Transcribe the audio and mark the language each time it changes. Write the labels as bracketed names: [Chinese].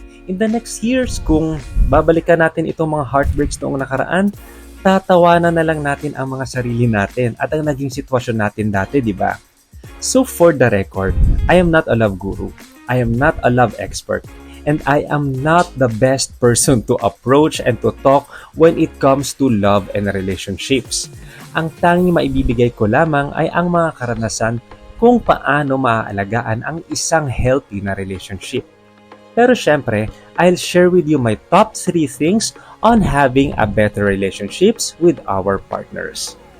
[English] In the next years, [Filipino] kung babalikan natin itong mga heartbreaks noong nakaraan, tatawanan na lang natin ang mga sarili natin at ang naging sitwasyon natin dati, di ba? [English] So for the record, I am not a love guru. I am not a love expert. And I am not the best person to approach and to talk when it comes to love and relationships. [Filipino] Ang tanging maibibigay ko lamang ay ang mga karanasan kung paano maaalagaan ang isang healthy na relationship. Pero syempre, [English] I'll share with you my top 3 things on having a better relationships with our partners.